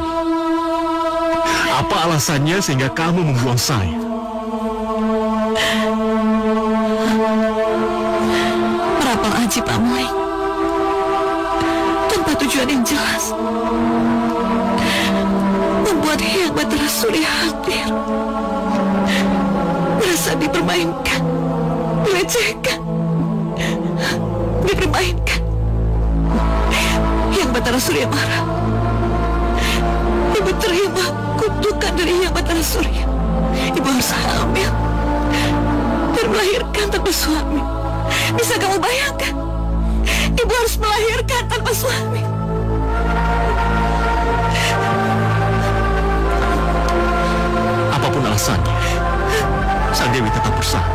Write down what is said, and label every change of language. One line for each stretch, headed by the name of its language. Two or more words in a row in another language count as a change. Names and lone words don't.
Indonesian: Apa alasannya sehingga kamu membuang saya? Merapal Aji Pamai tanpa tujuan tujuan yang jelas. Membuat Hyang Batara Surya hadir. Merasa dipermainkan, dilecehkan, dipermainkan. Hyang Batara Surya marah. Ibu terima kutukan dari Hyang Batara Surya. Ibu harus hamil dan melahirkan tanpa suami. Bisa kamu bayangkan? Ibu harus melahirkan tanpa suami. Apapun alasannya, Sang Dewi tetap bersalah.